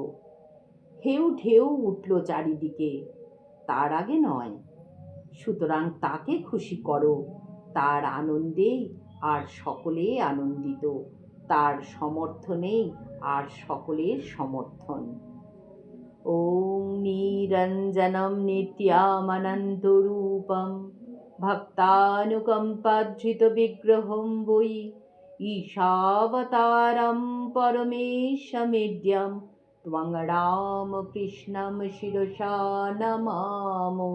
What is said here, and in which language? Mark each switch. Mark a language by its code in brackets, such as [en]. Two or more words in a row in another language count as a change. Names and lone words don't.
[bn] হেউ ঢেউ উঠল চারিদিকে, তার আগে নয়। সুতরাং তাকে খুশি করো, তার আনন্দেই আর সকলে আনন্দিত, তার সমর্থনেই আর সকলের সমর্থন। [sa] ওং নিরঞ্জনম নিত্যামনন্তরূপম ভক্তানুকম্পাধৃত বিগ্রহম বৈ ঈশাবতারম পরমেশমিড্যম ত্বং রামকৃষ্ণম শিরসা নমামো।